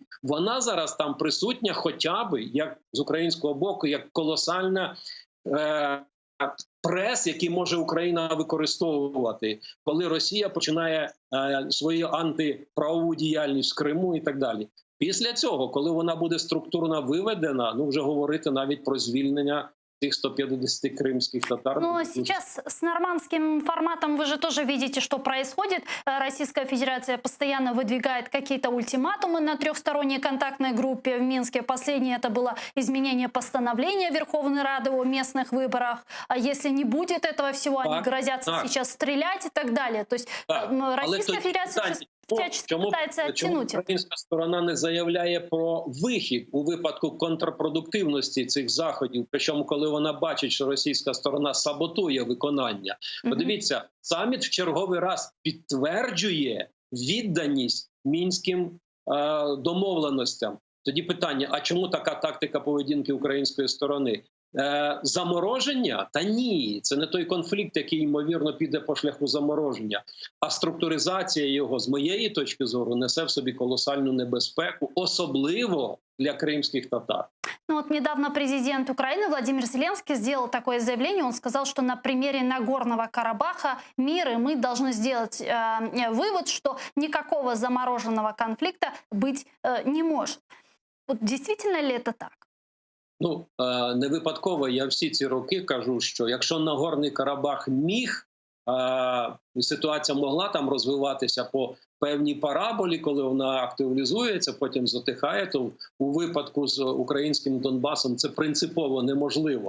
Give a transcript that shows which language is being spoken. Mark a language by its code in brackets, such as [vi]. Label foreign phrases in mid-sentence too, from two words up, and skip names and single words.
[uk] Вона зараз там присутня хоча б, як з українського боку, як колосальна прес, який може Україна використовувати, коли Росія починає свою антиправову діяльність в Криму і так далі. Після цього, коли вона буде структурно виведена, вже говорити навіть про звільнення тех 150 крымских татар. [ru] Но сейчас с нормандским форматом вы же тоже видите, что происходит. Российская Федерация постоянно выдвигает какие-то ультиматумы на трехсторонней контактной группе в Минске. Последнее это было изменение постановления Верховной Рады о местных выборах. А если не будет этого всего, они грозятся сейчас стрелять и так далее. То есть Российская Федерация всячески пытается оттянуть. [uk] Чому українська сторона не заявляє про вихід у випадку контрпродуктивності цих заходів, причому коли вона бачить, що російська сторона саботує виконання? Подивіться, саміт в черговий раз підтверджує відданість мінським домовленостям. Тоді питання, а чому така тактика поведінки української сторони? Замороження? Та ні, це не той конфлікт, який, ймовірно, піде по шляху замороження. А структуризація його, з моєї точки зору, несе в собі колосальну небезпеку, особливо для кримських татар. [ru] Ну вот недавно президент Украины Владимир Зеленский сделал такое заявление. Он сказал, что на примере Нагорного Карабаха мир, и мы должны сделать вывод, что никакого замороженного конфликта быть не может. Вот действительно ли это так? [uk] Ну, не випадково я всі ці роки кажу, що якщо Нагорний Карабах міг, ситуація могла там розвиватися по певній параболі, коли вона активізується, потім затихає, то у випадку з українським Донбасом це принципово неможливо.